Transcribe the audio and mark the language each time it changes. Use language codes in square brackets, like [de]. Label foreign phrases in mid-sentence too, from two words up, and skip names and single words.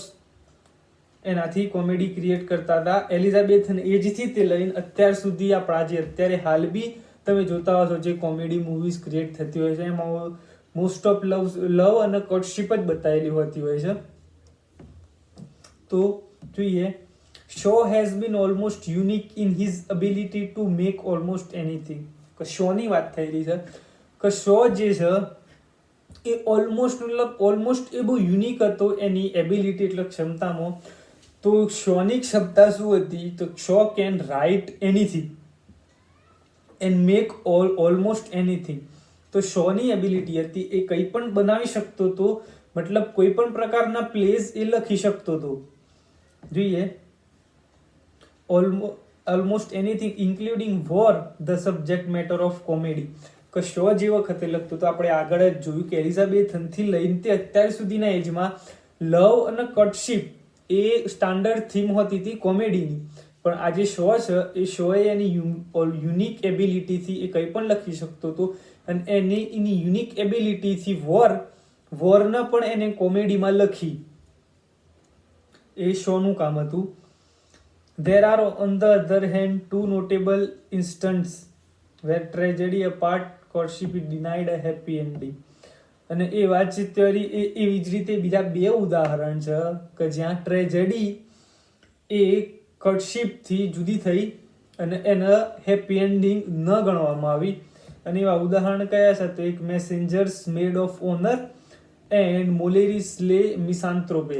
[gu] એનાથી કોમેડી ક્રિએટ કરતા હતા એલિઝાબેથન એજથી તે લઈને અત્યાર સુધી આપણા જે અત્યારે હાલ બી તમે જોતા હો છો જે [en] comedy movies [gu] ક્રિએટ થતી હોય છે એમાં [en] most of [gu] લવ અને કોર્ટશિપ જ બતાવેલી હોતી હોય છે. તો જોઈએ, [en] Shaw has been almost unique in his ability to make almost anything. [gu] કે શોની વાત થઈ રહી છે કે શો જે છે એ ઓલમોસ્ટ એ બહુ યુનિક હતો એની એબિલિટી એટલે ક્ષમતામાં. તો શોની ક્ષમતા શું હતી? [en] તો Shaw can write anything and make almost anything. [gu] તો શોની એબિલિટી હતી એ કંઈ પણ બનાવી શકતો હતો, મતલબ કોઈ પણ પ્રકારના પ્લેઝ એ લખી શકતો હતો. જોઈએ, [en] almost anything including war the subject matter of comedy. [gu] કે શો જે વખતે લખતો તો આપણે આગળ જ જોયું કે એલિઝાબેથનથી લઈને તે અત્યાર સુધીના એજમાં લવ અને કોર્ટશિપ એ [en] standard theme [gu] હોતી હતી કોમેડીની. પણ આ જે શો છે એ શોએ એની યુનિક એબિલિટીથી એ કંઈ પણ લખી શકતો હતો અને એની યુનિક એબિલિટીથી વોરને પણ એને કોમેડીમાં લખી. એ શોનું કામ હતું. [en] There are on the other hand two notable instances where tragedy apart courtship is denied a happy ending. [gu] અને એ વાતચીત થિયરી એવી જ રીતે બીજા બે ઉદાહરણ છે કે જ્યાં ટ્રેજેડી એ courtship-થી જુદી થઈ અને એને હેપી એન્ડિંગ ન ગણવામાં આવી. અને એવા ઉદાહરણ કયા છે? તો એક મેસેન્જર્સ મેડ ઓફ ઓનર એન્ડ મોલેરિસ લે મિસાન્થ્રોપે.